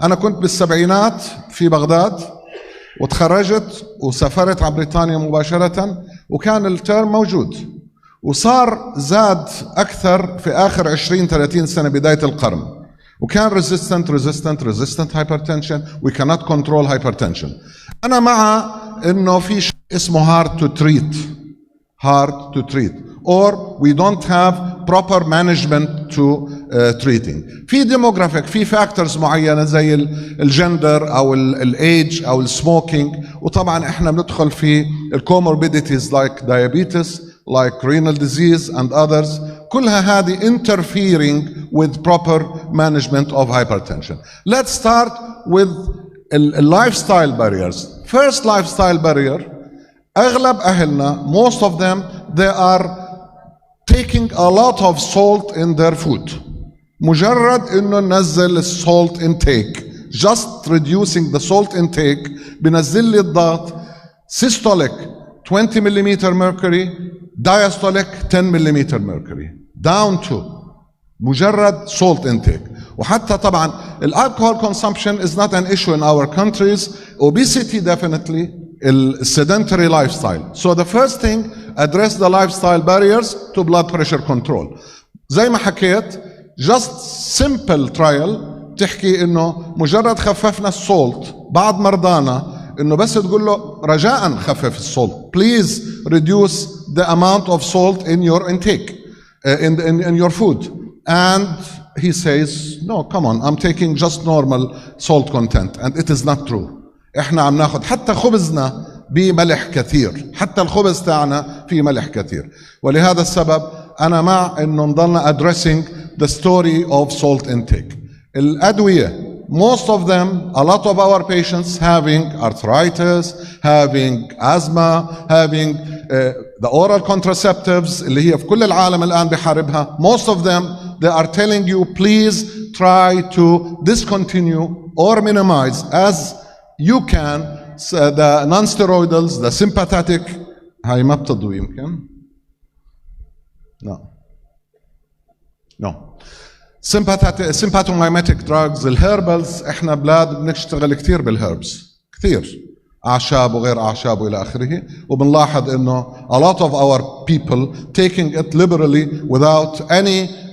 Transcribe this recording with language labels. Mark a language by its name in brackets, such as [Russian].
[Arabic] أنا كنت بالسبعينات في بغداد وتخرجت وسافرت على بريطانيا مباشرة، وكان الترم موجود وصار زاد أكثر في آخر 20-30 سنة بداية القرن، وكان resistant hypertension. [English] We cannot control hypertension. [Arabic] أنا مع إنه في شيء اسمه [English] hard to treat or we don't have proper management to treating. [Arabic] في demographic في factors معينة زي الجندر أو الage أو السموكينج، وطبعا احنا بندخل في [English] comorbidities like diabetes, like renal disease and others. [Arabic] كلها هذه [English] interfering with proper management of hypertension. Let's start with lifestyle barriers. First lifestyle barrier, [Arabic] أغلب أهلنا, [English] most of them, they are taking a lot of salt in their food. [Arabic] مجرد إنه ننزل [English] salt intake, just reducing the salt intake [Arabic] بنزل لي الضغط [English] systolic 20 millimeter mercury, diastolic 10 millimeter mercury, down to مجرد salt intake. [Arabic] وحتى طبعا [English] alcohol consumption is not an issue in our countries. Obesity definitely, sedentary lifestyle. So the first thing, address the lifestyle barriers to blood pressure control. [Arabic] زي ما حكيت [English] just simple trial [Arabic] تحكي انه مجرد خففنا السولت بعض مرضانا، انه بس تقول له رجاء خفف السولت. [English] Please reduce the amount of salt in your intake in your food. And he says, no, come on, I'm taking just normal salt content. And it is not true. [Arabic] احنا عم ناخد حتى خبزنا بملح كثير، حتى الخبز تاعنا فيه ملح كثير. ولهذا السبب أنا مع إنه نضلنا [English] addressing the story of salt intake. الأدوية, most of them, a lot of our patients having arthritis, having asthma, having the oral contraceptives [Arabic] اللي هي في كل العالم الآن بحاربها. [English] Most of them, they are telling you, please try to discontinue or minimize as you can the non-steroidals, the sympathetic. [Arabic] هاي ما بتضوي يمكن. [English] No. Sympathomimetic drugs, الهيربلز. [Arabic] احنا بلاد بنشتغل كثير بالهيربز، كثير أعشاب وغير أعشاب وإلى آخره، وبنلاحظ إنه [English] a lot of our people taking it liberally without any